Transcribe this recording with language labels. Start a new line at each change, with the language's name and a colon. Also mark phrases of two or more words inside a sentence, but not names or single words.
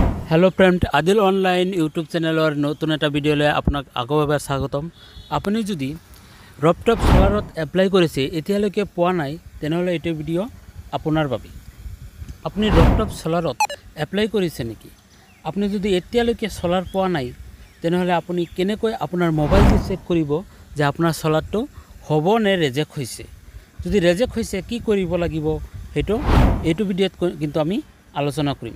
English: hello friend
Assamese: আদিল অনলাইন ইউটিউব চেনেলৰ নতুন এটা ভিডিওলৈ আপোনাক আগবাৰ স্বাগতম। আপুনি যদি ৰুফটপ সোলাৰত এপ্লাই কৰিছে एतियाলৈকে পোৱা নাই তেনেহলে এটো ভিডিও আপোনাৰ বাবে। আপুনি ৰপটপ সোলাৰত এপ্লাই কৰিছে নেকি? আপুনি যদি এতিয়ালৈকে সোলাৰ পোৱা নাই তেনেহলে আপুনি কেনেকৈ আপোনাৰ মোবাইল দি চেক কৰিব যে আপোনাৰ সোলাৰটো হ'ব নে ৰিজেক্ট হৈছে। যদি ৰিজেক্ট হৈছে কি কৰিব লাগিব হেটো এটো ভিডিওত কিন্তু আমি আলোচনা কৰিম।